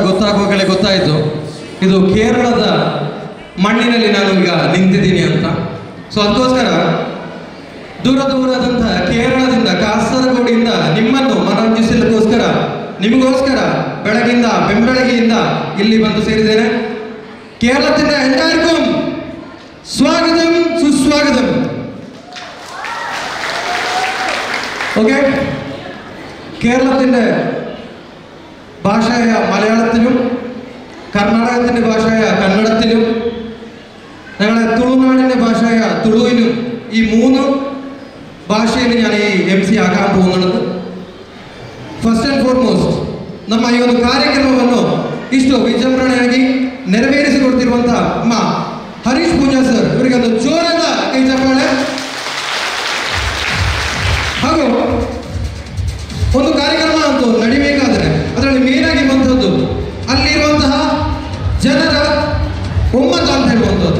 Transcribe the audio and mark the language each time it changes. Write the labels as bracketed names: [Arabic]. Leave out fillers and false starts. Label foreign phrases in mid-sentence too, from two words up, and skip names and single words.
[Kannada] ಮಾತಾಡುವಾಗಲೇ ಗೊತ್ತಾಯಿತು ಇದು ಕೇರಳದ ಮಣ್ಣಿನಲ್ಲಿ ನಾನು ಈಗ ನಿಂತಿದ್ದೀನಿ ಅಂತ. ಸೊ ಅದಕ್ಕೋಸ್ಕರ ದೂರದಂತಹ ಕೇರಳದಿಂದ ಕಾಸರಗೋಡಿಂದ ನಿಮ್ಮನ್ನು ಮನರಂಜಿಸಲಿಕ್ಕೋಸ್ಕರ ನಿಮಗೋಸ್ಕರ ಬೆಳಗಿಂದ ಬೆಂಬೆಳಗಿಯಿಂದ ಇಲ್ಲಿ ಬಂದು ಸೇರಿದ್ದೇನೆ. [Malayalam] കേരളത്തിന്റെ എല്ലാവർക്കും സ്വാഗതം സുസ്വാഗതം. ഓക്കെ, കേരളത്തിൻ്റെ ഭാഷയായ മലയാളത്തിലും കർണാടകത്തിൻ്റെ ഭാഷയായ കന്നഡത്തിലും ഞങ്ങളുടെ തുളുനാടിൻ്റെ ഭാഷയായ തുളുവിലും ഈ 3 ഭാഷയിൽ ഞാൻ ഈ MC ആക്കാൻ പോകുന്നത്. [English] first and foremost [Kannada] ನಮ್ಮ ಈ ಒಂದು ಕಾರ್ಯಕ್ರಮವನ್ನು ಇಷ್ಟು ವಿಜೃಂಭಣೆಯಾಗಿ ನೆರವೇರಿಸಿಕೊಡ್ತಿರುವಂಥ ಅಮ್ಮ ಹರೀಶ್ ಪೂಜಾ ಸರ್, ಇವರಿಗೆ ಒಂದು ಜೋರಾದ ಕೈ ಚಪ್ಪಾಳೆ. ಹಾಗೂ ಒಂದು ಕಾರ್ಯಕ್ರಮ ಅಂತೂ ನಡಿಬೇಕಾದರೆ ಅದರಲ್ಲಿ ಮೇನಾಗಿರುವಂಥದ್ದು ಅಲ್ಲಿರುವಂತಹ ಜನರ ಒಮ್ಮತ ಅಂತ ಹೇಳುವಂಥದ್ದು.